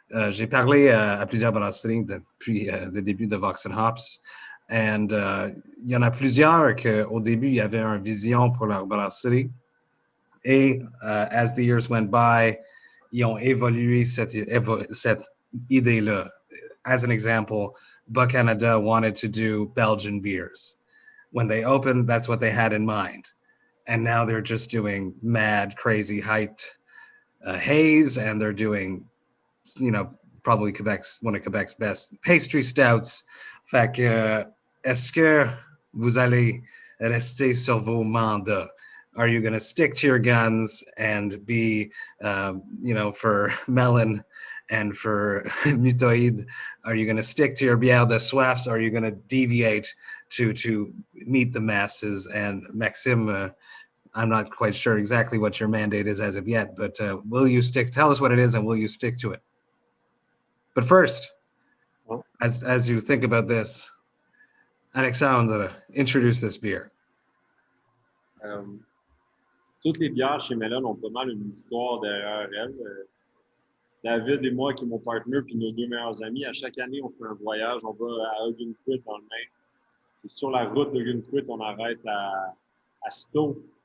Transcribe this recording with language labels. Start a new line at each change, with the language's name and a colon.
French: J'ai parlé à plusieurs brasseries depuis le début de Vox and Hops. And il y en a plusieurs qu'au début, il y avait une vision pour leur brasserie. Et
English: as the years went by,
French: ils ont évolué cette idée-là.
English: As an example, Buck Canada wanted to do Belgian beers. When they opened, that's what they had in mind. And now they're just doing mad, crazy, hyped haze, and they're doing, probably one of Quebec's best pastry stouts. Fait que, est-ce que vous allez rester sur vos mandats? Are you going to stick to your guns and be, for Melon and for Mutoid? Are you going to stick to your bière de soifs? Or are you going to deviate to meet the masses? And Maxime, I'm not quite sure exactly what your mandate is as of yet, but will you tell us what it is and will you stick to it? But first, as you think about this, Alexandre, introduce this beer.
French: Toutes les bières chez Melon ont pas mal une histoire derrière elles. David et moi, qui est mon partner, puis nos 2 meilleurs amis, à chaque année, on fait un voyage. On va à Ogunquit dans le Maine. Et sur la route d'Ogunquit, on arrête à Stowe.